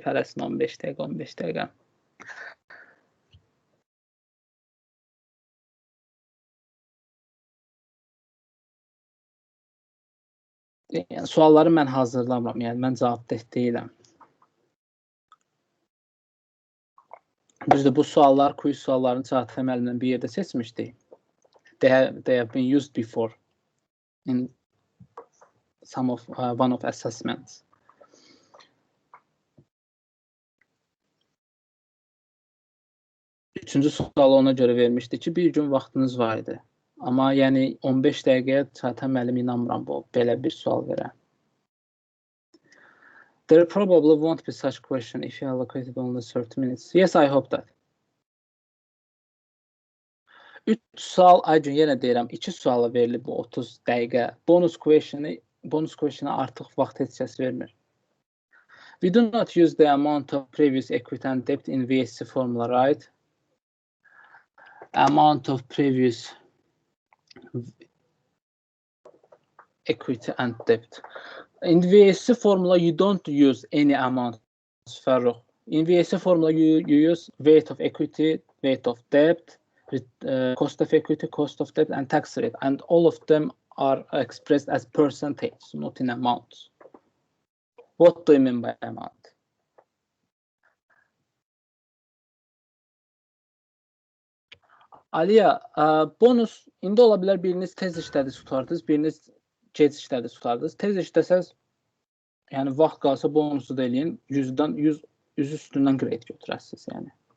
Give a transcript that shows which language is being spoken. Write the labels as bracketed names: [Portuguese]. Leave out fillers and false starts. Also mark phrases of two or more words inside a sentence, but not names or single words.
[Azerbaijani] Hərəsində 15 dəqiqə, 15 dəqiqə. Yəni, sualları mən hazırlamıram, yəni mən cavabdeh deyiləm. Düzdür, bu suallar, quiz suallarını Çağatay müəllimlə bir yerdə seçmişdik. [English] They have been used before in some of one of assessments. [Azerbaijani] Üçüncü sualı ona görə vermişdi ki, bir gün vaxtınız var idi. Amma yəni 15 dəqiqəyə Çağatay müəllim inanmıram bu belə bir sual verə. [English] There probably won't be such question if you allocated only 30 minutes. Yes, I hope that. [Azerbaijani] 3 sual, Aycun yenə deyirəm, 2 suala verilib bu 30 dəqiqə. [English] Bonus question'a [Azerbaijani] artıq vaxt heç kəs vermir. [English] We do not use the amount of previous equity and debt in VSC formula, right? Amount of previous equity and debt. In VSC formula, you don't use any amount, Farruh. In VSC formula, you use weight of equity, weight of debt, cost of equity, cost of debt, and tax rate. And all of them are expressed as percentage, not in amounts. What do you mean by amount? [Azerbaijani] Aliya, bonus indi ola bilər biriniz tez işlədi tutardınız, biriniz gec işlədi tutardınız. Tez işləsəz, yəni vaxt qalsa bonusu da eləyin, 100-dən 100 üstündən grade götürəsiniz, yəni.